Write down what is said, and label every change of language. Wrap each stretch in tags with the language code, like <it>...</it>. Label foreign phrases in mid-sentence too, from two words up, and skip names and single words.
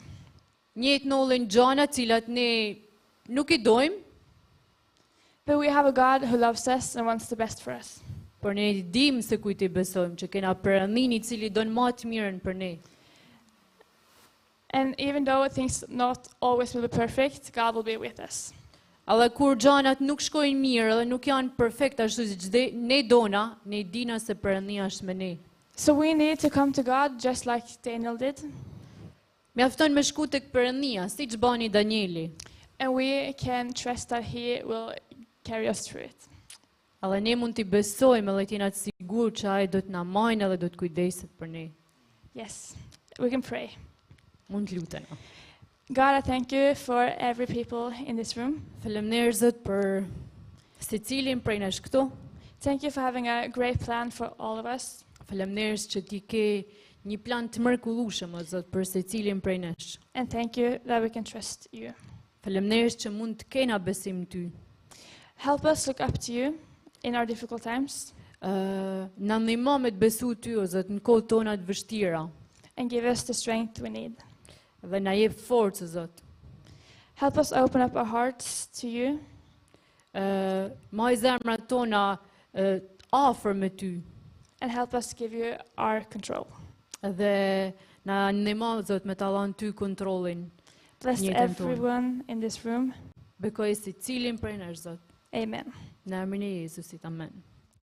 <sq>Njëjtë nollin gjana cilat ne nuk I dojmë,</sq> <en>But we have a God who loves us and wants the best for us.</en> <sq>por ne dim se kujt I besojmë, që kena Perëndin I cili don më të mirën për ne.</sq> <en>And even though things not always will be perfect, God will be with us.</en> <sq>Edhe kur gjanat nuk shkojnë mirë dhe nuk janë perfekt ashtu siç ne dona, ne dina se Perëndia është me ne.</sq> <en>So we need to come to God just like Daniel did,</en> <sq>Mjafton me shku tek Perëndia, siç bani Danieli.</sq> <en>and we can trust that He will carry us through it.</en> <sq>Edhe ne mund t'i besojmë edhe t'jena të sigurt që ai do të na majnë edhe do të kujdeset për ne.</sq> <en>Yes, we can pray.</en> <sq>Mund të lutena.</sq> <en>God, I thank you for every people in this room.</en> <sq>Faleminderit Zot për secilin prej nesh këtu.</sq> <en>Thank you for having a great plan for all of us.</en> <sq>Faleminderit që ti ke një plan të mrekullueshëm o Zot për secilin prej nesh.</sq> <en>And thank you that we can trust you.</en> <sq>Faleminderit që mund të kena besim në ty.</sq> <en>Help us look up to you in our difficult times</en> <sq>Na ndihmo me të besu ty o Zot në kohët tona të vështira</sq> <en>and give us the strength we need.</en> <sq>dhe na jep forcë o Zot.</sq> <en>Help us open up our hearts to you</en> <sq>Maj zemrat tona afër me ty.</sq> <en>and help us give you our control.</en> <sq>Dhe na ndihmo Zot me ta dhënë ty kontrollin.</sq> <en>Bless</en> <sq>Njëtën tonë.</sq> <en>everyone in this room.</en> <sq>Bekoj secilin prej nesh Zot.</sq> <en>Amen.</en> <sq>Në emrin e Jezusit, amen.</sq>